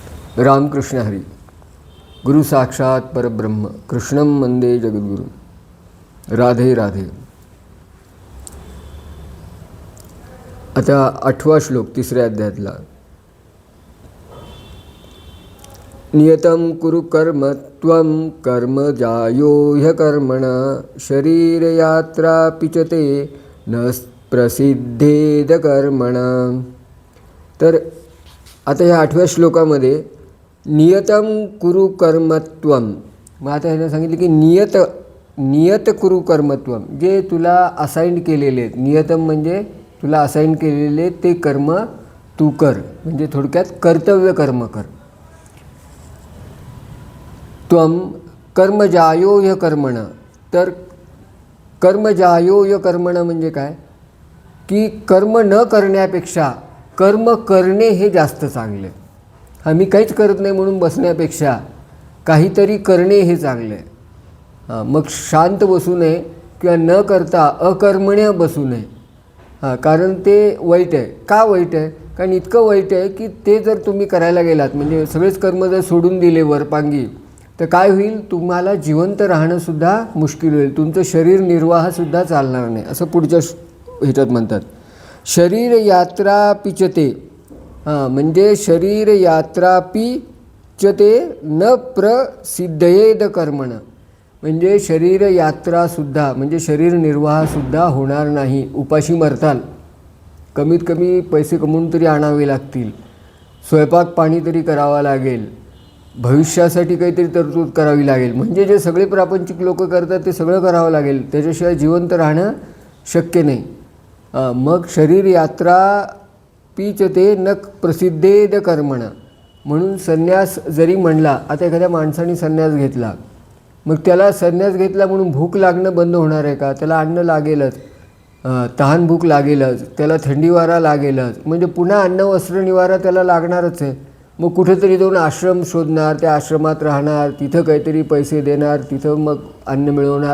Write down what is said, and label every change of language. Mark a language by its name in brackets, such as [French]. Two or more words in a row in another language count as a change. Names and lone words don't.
[Marathi] रामकृष्ण हरी. [Sanskrit] गुरु साक्षात परब्रह्म कृष्णं वंदे जगद्गुरु. राधे राधे. [Marathi] आता 8वा श्लोक 3ऱ्या अध्यायातला. [Sanskrit] नियतं कुरु कर्म त्वं कर्म जायो ह्यकर्मणा शरीरयात्रापि च ते न प्रसिद्धेद कर्मणा. [Marathi] तर आता ह्या 8व्या श्लोकामध्ये [Sanskrit] नियतं कुरु कर्मत्वम. [Marathi] मग आता ह्यानं सांगितलं की [Sanskrit] नियत कुरु कर्मत्वम, [Marathi] जे तुला असाईन केलेले आहेत. नियतम म्हणजे तुला असाईन केलेले ते कर्म तू कर, म्हणजे थोडक्यात कर्तव्य कर्म कर. [Sanskrit] त्वम कर्मजायो ह्य कर्मणा. [Marathi] तर [Sanskrit] कर्मजायो ह्य कर्मणा [Marathi] म्हणजे काय की कर्म न करण्यापेक्षा कर्म करणे हे जास्त चांगले. मी काहीच करत नाही म्हणून बसण्यापेक्षा काहीतरी करणे हे चांगले. मग शांत बसू नये किंवा न करता अकर्मण्य बसू नये. कारण ते वाईट आहे. का वाईट आहे? कारण इतकं वाईट आहे की ते जर तुम्ही करायला गेलात, म्हणजे सगळेच कर्म जर सोडून दिले वरपांगी, तर काय होईल? तुम्हाला जिवंत राहणंसुद्धा मुश्किल होईल. तुमचं शरीर निर्वाहसुद्धा चालणार नाही, असं पुढच्या ह्याच्यात म्हणतात. [Sanskrit] शरीर यात्रापि च ते, [Marathi] म्हणजे [Sanskrit] शरीर यात्रापि च ते न प्रसिद्धयेद कर्मणा. [Marathi] म्हणजे शरीर यात्रासुद्धा म्हणजे शरीर निर्वाहसुद्धा होणार नाही. उपाशी मरताल. कमीत कमी पैसे कमवून तरी आणावे लागतील. स्वयंपाक पाणी तरी करावा लागेल. भविष्यासाठी काहीतरी तरतूद करावी लागेल. म्हणजे जे सगळे प्रापंचिक लोक करतात ते सगळं करावं लागेल. त्याच्याशिवाय जिवंत राहणं शक्य नाही. [Sanskrit] मग शरीर यात्रा पीच ते न प्रसिद्धेद कर्मणा. [Marathi] म्हणून संन्यास जरी म्हणला, आता एखाद्या माणसाने संन्यास घेतला, मग त्याला संन्यास घेतला म्हणून भूक लागणं बंद होणार आहे का? त्याला अन्न लागेलच, तहान भूक लागेलच, त्याला थंडी वारा लागेलच, म्हणजे पुन्हा अन्न वस्त्र निवारा त्याला लागणारच आहे. मग कुठेतरी जाऊन आश्रम शोधणार, त्या आश्रमात राहणार, तिथं काहीतरी पैसे देणार, तिथं मग अन्न मिळवणार.